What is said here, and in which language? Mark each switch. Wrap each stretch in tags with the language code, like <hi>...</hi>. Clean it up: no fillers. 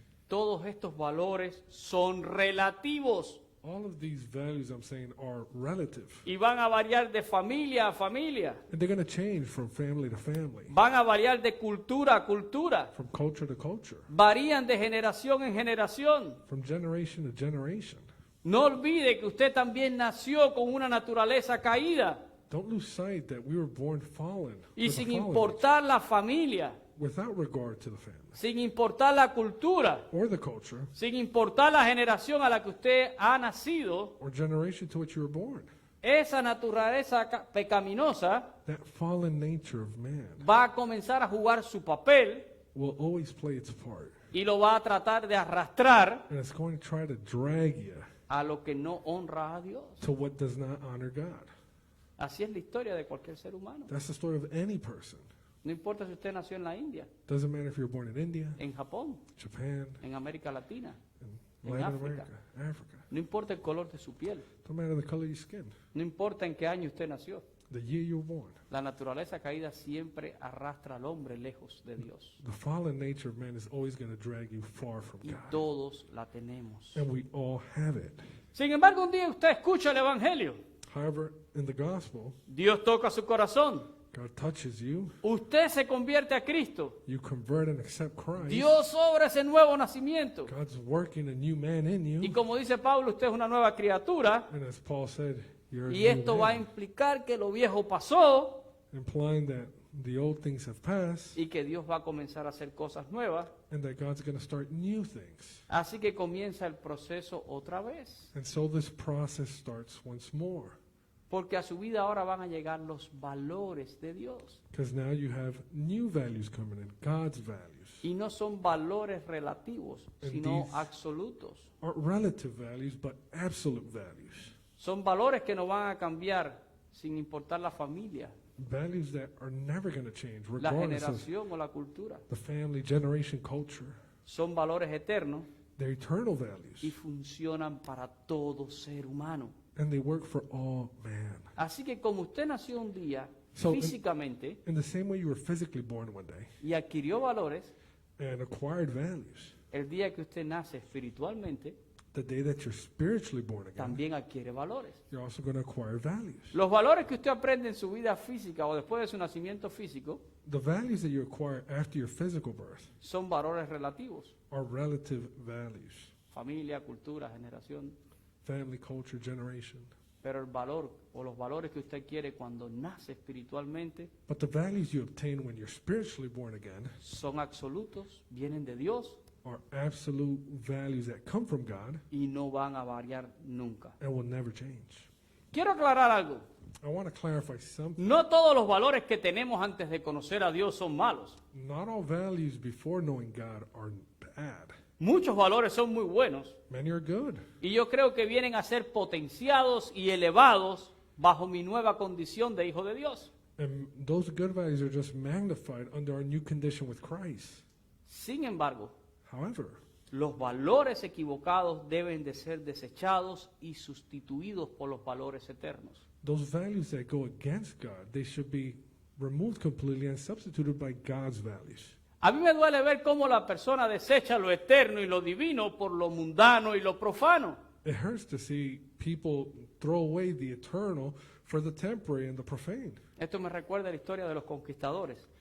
<es>todos estos valores son relativos</es> <en>All of these values I'm saying are relative.</en> <es>y van a variar de familia a familia,</es> <en>And they're going to change from family to family,</en> <es>van a variar de cultura a cultura,</es> <en>from culture to culture,</en> <es>varían de generación en generación.</es> <en>from generation to generation.</en> <es>No olvide que usted también nació con una naturaleza caída</es> <en>Don't lose sight that we were born fallen,</en> <es>y</es> <en>with a</en> <es>sin</es> <en>fallen</en> <es>importar la familia,</es> <en>nature, without regard to the family</en> <es>sin importar la cultura,</es> <en>or the culture</en> <es>sin importar la generación a la que usted ha nacido,</es> <en>or generation to which you were born.</en> <es>esa naturaleza pecaminosa</es> <en>That fallen nature of man</en> <es>va a comenzar a jugar su papel</es> <en>will always play its part,</en> <es>y lo va a tratar de arrastrar</es> <en>and it's going to try to drag you</en> <es>a lo que no honra a Dios.</es> <en>to what does not honor God.</en> <es>Así es la historia de cualquier ser humano.</es> <en>That's the story of any person.</en> <es>No importa si usted nació en la India,</es> <en>Doesn't matter if you're born in India,</en> <es>en Japón,</es> <en>Japan,</en> <es>en América Latina,</es> <en>in</en> <es>en</es> <en>Latin</en> <es>África.</es> <en>America, Africa.</en> <es>No importa el color de su piel,</es> <en>Don't matter the color of your skin,</en> <es>no importa en qué año usted nació.</es> <en>the year you were born.</en> <es>La naturaleza caída siempre arrastra al hombre lejos de Dios.</es> <en>The fallen nature of man is always going to drag you far from</en> <es>Y</es> <en>God.</en> <es>todos la tenemos.</es> <en>And we all have it.</en> <es>Sin embargo, un día usted escucha el Evangelio.</es> <en>However, in the gospel,</en> <es>Dios toca su corazón.</es> <en>God touches you,</en> <es>Usted se convierte a Cristo.</es> <en>you convert and accept Christ.</en> <es>Dios obra ese nuevo nacimiento.</es> <en>God's working a new man in</en> <es>Y</es> <en>you.</en> <es>como dice Pablo, usted es una nueva criatura.</es> <en>And as Paul said, you're a</en> <es>Y</es> <en>new</en> <es>esto va a</es> <en>man,</en> <es>implicar que lo viejo pasó</es> <en>implying that the old things have passed</en> <es>y que Dios va a comenzar a hacer cosas nuevas.</es> <en>and that God's going to start new things.</en> <es>Así que comienza el proceso otra vez,</es> <en>And so this process starts once more.</en> <es>porque a su vida ahora van a llegar los valores de Dios.</es> <en>Because now you have new values coming in, God's values.</en> <es>Y no son valores relativos,</es> <en>And</en> <es>sino</es> <en>these-</en> <es>absolutos.</es> <en>Aren't relative values, but absolute values.</en> <es>Son valores que no van a cambiar sin importar la familia,</es> <en>Values that are never going to change,</en> <es>la</es> <en>regardless of</en> <es>generación o la cultura.</es> <en>the family, generation, culture.</en> <es>Son valores eternos</es> <en>They're eternal</en> <es>y</es> <en>values,</en> <es>funcionan para todo ser humano.</es> <en>and they work for all man.</en> <es>Así que como usted nació un día</es> <en>So,</en> <es>físicamente</es> <en>In the same way you were physically born one day</en> <es>y adquirió valores,</es> <en>and acquired values,</en> <es>el día que usted nace espiritualmente</es> <en>the day that you're spiritually born again,</en> <es>también adquiere valores.</es> <en>you're also going to acquire values.</en> <es>Los valores que usted aprende en su vida física o después de su nacimiento físico</es> <en>The values that you acquire after your physical birth</en> <es>son valores relativos.</es> <en>are relative values.</en> <es>Familia, cultura, generación.</es> <en>Family, culture, generation.</en> <es>Pero el valor o los valores que usted quiere cuando nace espiritualmente</es> <en>But the values you obtain when you're spiritually born again</en> <es>son absolutos, vienen de Dios</es> <en>are absolute values that come from God</en> <es>y no van a variar nunca.</es> <en>and will never change.</en> <es>Quiero aclarar algo.</es> <en>I want to clarify something.</en> <es>No todos los valores que tenemos antes de conocer a Dios son malos.</es> <en>Not all values before knowing God are bad.</en> <es>Muchos valores son muy buenos</es> <en>Many are good.</en> <es>y yo creo que vienen a ser potenciados y elevados bajo mi nueva condición de hijo de Dios.</es> <en>And those good values are just magnified under our new condition with Christ.</en> <es>Sin embargo,</es> <en>However,</en> <es>los valores equivocados deben de ser desechados y sustituidos por los valores eternos.</es> <en>those values that go against God, they should be removed completely and substituted by God's values.</en> <es>A mí me duele ver cómo la persona desecha lo eterno y lo divino por lo mundano y lo profano.</es> <en>It hurts to see people throw away the eternal for the temporary and the profane.</en> <es>Esto me recuerda la historia de los conquistadores,</es>